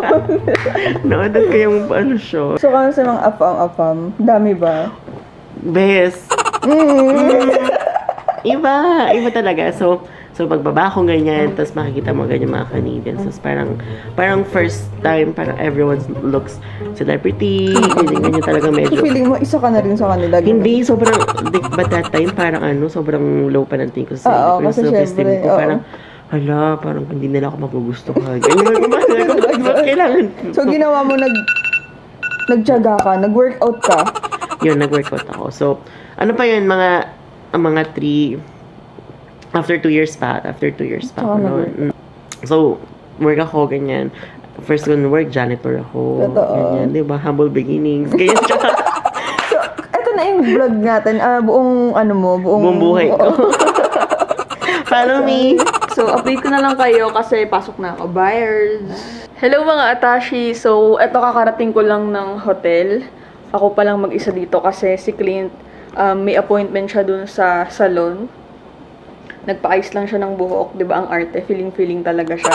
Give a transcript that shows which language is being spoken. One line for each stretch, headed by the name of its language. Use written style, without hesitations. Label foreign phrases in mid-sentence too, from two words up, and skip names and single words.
Filipino: Nautot ko yung polusyon. So, kano sa mga afam-afam? Dami ba? Best. Iba talaga. So pagbaba ko ganyan, tapos makikita mo ganyan mga Canadians. Tapos parang
English: first time, parang everyone looks celebrity,
Filipino: ganyan talaga medyo. Feeling mo, isa ka na rin sa kanila. Hindi, sobrang,
English: but that time,
Filipino: parang sobrang low pa ng tingin ko sa sarili ko. Kasi self-esteem ko, parang, hala, parang hindi nila ako magugustuhan. Ganyan, kailangan. So, ginawa mo, nagtiyaga ka, nag-workout ka? Yun, nag-workout ako. So, ano pa yun, mga 3,
English: after 2 years
Filipino: pa ako noon. So, work ako, ganyan. First ko work, janitor ako. Totoo. Ganyan, di ba?
English: Humble beginnings.
Filipino: Ganyan siya. So, eto na yung vlog natin. Buong buhay ko.
English: Follow me.
Filipino: So, update ko na lang kayo kasi pasok na ako. Buyers. Hello mga Atashi. So, eto kakarating ko lang ng hotel. Ako pa lang mag-isa dito kasi si Clint, may appointment siya dun sa salon. Nagpa-ice lang siya ng buhok, 'di ba? Ang arte, feeling talaga siya.